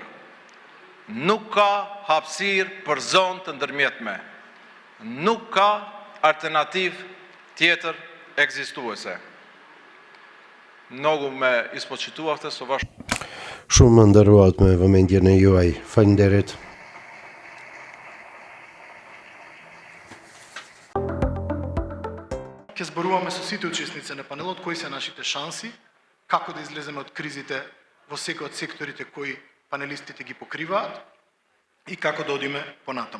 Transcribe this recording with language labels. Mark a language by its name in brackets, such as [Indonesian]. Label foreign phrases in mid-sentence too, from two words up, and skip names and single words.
[Albanian] Nuk ka hapësirë për zonë të ndërmjetme. Nuk ka alternativë tjetër ekzistuese. Mnogo me ispoqituafte së bashkë. Shumë më nderuat me vëmendjen e juaj. Faleminderit. [Macedonian] Ќе зборуваме со сите учесници на панелот кои се нашите шанси, како да излеземе од кризите во секој од секторите кои панелистите ги покриваат и како да одиме понатаму.